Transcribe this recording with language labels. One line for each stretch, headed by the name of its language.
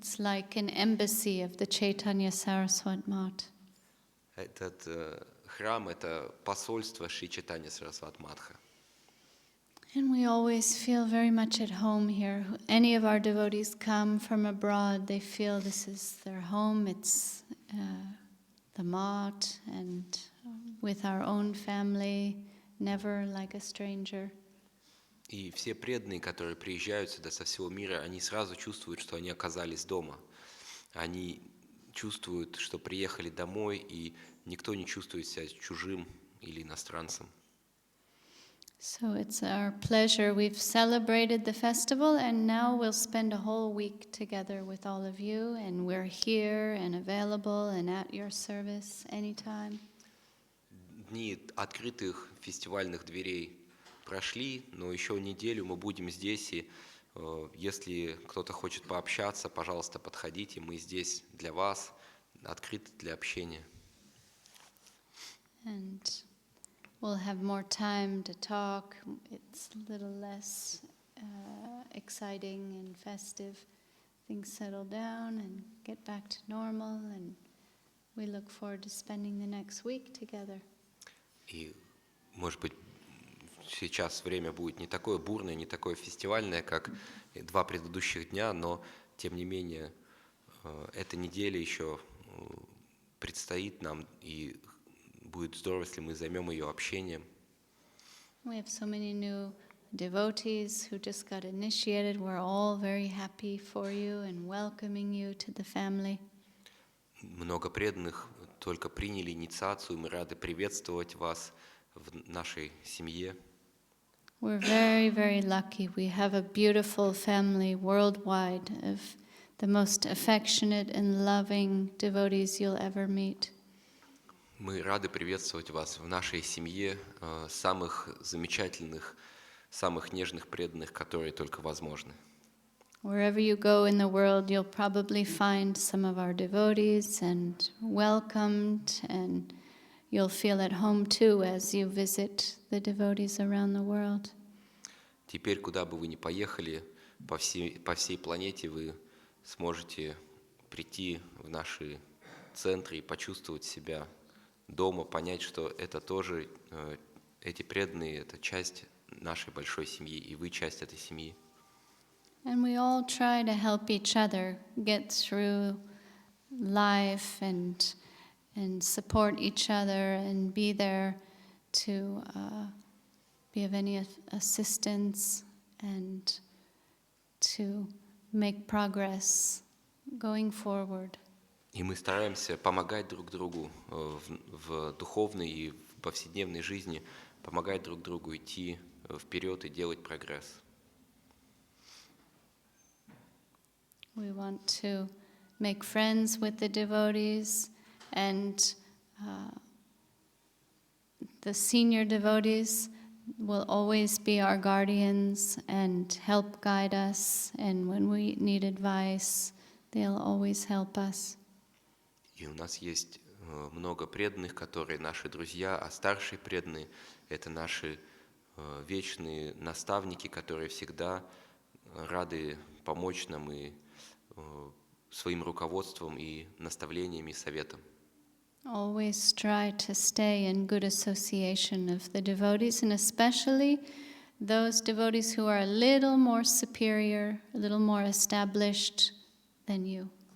English: It's like an embassy of the Chaitanya Saraswat Mat.
Russian: Этот храм – это посольство Шри Чайтанья Сарасват Матха.
English: And we always feel very much at home here. Any of our devotees come from abroad, they feel this is their home. It's the Mat, and with our own family, never like a stranger.
Russian: И все преданные, которые приезжают сюда со всего мира, они сразу чувствуют, что они оказались дома. Они чувствуют, что приехали домой, и никто не чувствует себя чужим или иностранцем.
English: So it's our pleasure. We've celebrated the festival, and now we'll spend a whole week together with all of you, and we're here and available and at your service anytime.
Russian: Дни открытых фестивальных дверей прошли, но еще неделю мы будем здесь, и если кто-то хочет пообщаться, пожалуйста, подходите, мы здесь для вас, открыты для общения.
English: And we'll have more time to talk. It's a little less exciting and festive. Things settle down and get back to normal, and we look forward to spending the next week together.
Russian: И, может быть, сейчас время будет не такое бурное, не такое фестивальное, как два предыдущих дня, но, тем не менее, эта неделя еще предстоит нам, и будет здорово, если мы займем ее общением.
English: We have so many new devotees who just got initiated. We're all very happy for you and welcoming you to the family.
Russian: Много преданных только приняли инициацию, мы рады приветствовать вас в нашей семье.
English: We're very, very lucky. We have a beautiful family worldwide of the most affectionate and loving devotees you'll ever meet.
Russian: Мы рады приветствовать вас в нашей семье, самых замечательных, самых нежных преданных, которые только возможны.
English: Wherever you go in the world, you'll probably find some of our devotees and welcomed, and you'll feel at home too as you visit the devotees around the world.
Russian: Теперь, куда бы вы ни поехали, по всей планете вы сможете прийти в наши центры и почувствовать себя дома, понять, что это тоже, эти преданные, это часть нашей большой семьи, и вы часть этой семьи.
English: And we all try to help each other get through life and support each other and be there to be of any assistance and to make progress going forward.
Russian: И мы стараемся помогать друг другу в духовной и в повседневной жизни, помогать друг другу идти вперед и делать прогресс.
English: We want to make friends with the devotees, and the senior devotees will always be our guardians and help guide us, and when we need advice, they'll always help us.
Russian: И у нас есть много преданных, которые наши друзья, а старшие преданные – это наши вечные наставники, которые всегда рады помочь нам и своим руководством и наставлениями и советом.
English: Always try to stay in good association of the devotees, and especially those devotees who are a little more superior, a little more established than you.